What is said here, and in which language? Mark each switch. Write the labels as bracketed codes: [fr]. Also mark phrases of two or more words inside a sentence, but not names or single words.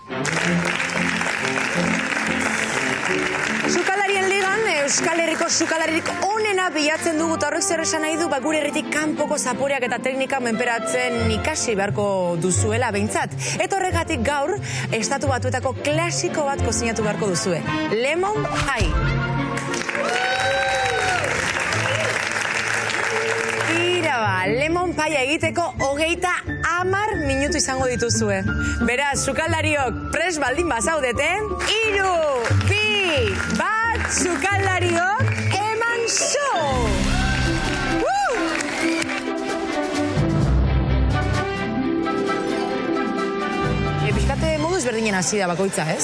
[eu] Sukaldarien ligan, Euskal Herriko sukaldaririk onena bilatzen dugu eta horrek zer esan nahi du, gure herritik kanpoko zaporeak eta teknika menperatzen ikasi beharko duzuela behintzat. Eta horregatik gaur, Estatu Batuetako klasiko bat kozinatu beharko duzue. [en] Lemon pie. Lemon pie [eu] egiteko 30 minutu izango dituzue. Beraz, sukaldariok pres baldin bazaudete, 3, 2, 1, sukaldariok eman show! Piskate moduz berdinen hasi da bakoitza, ez?